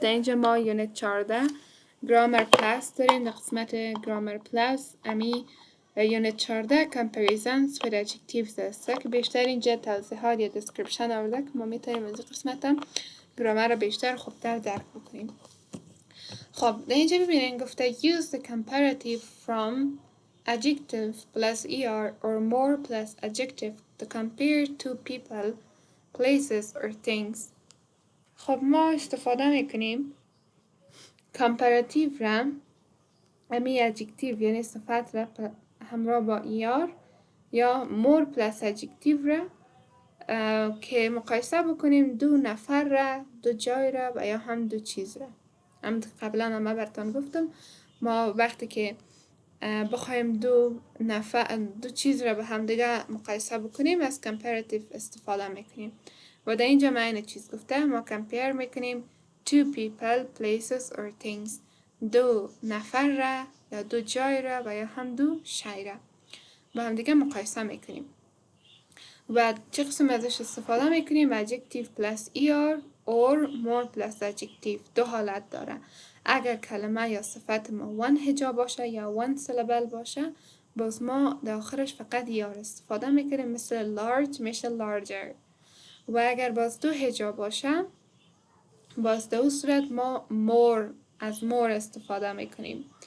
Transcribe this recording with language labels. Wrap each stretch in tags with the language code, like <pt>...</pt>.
<fa>در اینجا ما یونت 14 گرامر پلاس داریم. در قسمت گرامر پلاس امی یونت 14</fa> <en>comparisons with adjectives</en> <fa>هسته که بیشتر اینجا توضیحات یا description آورده که ما میتونیم از این قسمت هم گرامر رو بیشتر خوبتر درک بکنیم. خب در اینجا ببینین گفته</fa> <en>use the comparative from adjective plus er or more plus adjective to compare two people, places or things.</en> <fa>خب ما استفاده میکنیم comparative را امی adjective یعنی صفت را همراه با er یا more plus adjective را که مقایسه بکنیم دو نفر را، دو جای را و یا هم دو چیز را. هم قبلا هم براتون گفتم ما وقتی که بخوایم دو چیز را به هم دیگه مقایسه بکنیم از comparative استفاده میکنیم و در اینجا ما این چیز گفته ما compare میکنیم</fa> <en>two people, places or things،</en> <fa>دو نفر را یا دو جای را و یا هم دو شی را با هم دیگه مقایسه میکنیم. و چه قسم ازش استفاده میکنیم؟</fa> <en>adjective plus er or more plus adjective.</en> <fa>دو حالت داره. اگر کلمه یا صفت ما one هجا باشه یا one syllable باشه باز ما در آخرش فقط er استفاده میکنیم، مثل large میشه larger. و اگر باز دو هجا باشه باز در اون صورت ما more از more استفاده میکنیم.</fa>